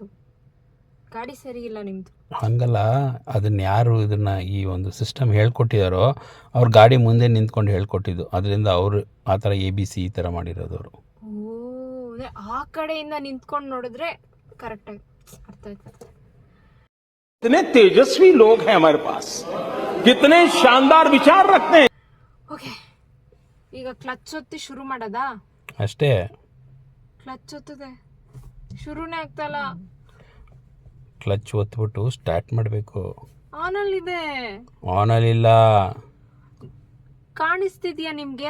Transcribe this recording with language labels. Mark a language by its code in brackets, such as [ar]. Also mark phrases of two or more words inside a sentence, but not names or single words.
[kn] ಗಾಡಿ ಸರಿ ಇಲ್ಲ ನಿಮ್ಮದು. ಹಂಗಲ್ಲ, ಅದನ್ನು ಯಾರು ಇದನ್ನು ಈ ಒಂದು ಸಿಸ್ಟಮ್ ಹೇಳ್ಕೊಟ್ಟಿದ್ದಾರೋ ಅವ್ರು ಗಾಡಿ ಮುಂದೆ ನಿಂತ್ಕೊಂಡು ಹೇಳ್ಕೊಟ್ಟಿದ್ದು. ಅದರಿಂದ ಅವರು ಆ ಥರ ABC ಈ ಥರ ಮಾಡಿರೋದವರು. ಆ ಕಡೆಯಿಂದ ನಿಂತ್ಕೊಂಡು ನೋಡಿದ್ರೆ ಕರೆಕ್ಟಾಗಿ ಅರ್ಥ ಆಯ್ತು. [hi] कितने तेजस्वी लोग हैं हमारे पास, कितने शानदार विचार रखते हैं. [kn] ಓಕೆ, ಈಗ ಕ್ಲಚ್ ಒತ್ತಿ ಶುರು ಮಾಡೋದಾ? ಅಷ್ಟೇ. ಕ್ಲಚ್ ಒತ್ತದೆ, ಶುರುನೇ ಆಗ್ತಲ್ಲ. ಕ್ಲಚ್ ಒತ್ಬಿಟ್ಟು ಸ್ಟಾರ್ಟ್ ಮಾಡಬೇಕು. ಆನಲ್ಲಿದೆ. ಆನಲ್ಲಿಲ್ಲ. ಕಾಣಿಸ್ತಿದ್ಯಾ ನಿಮ್ಗೆ?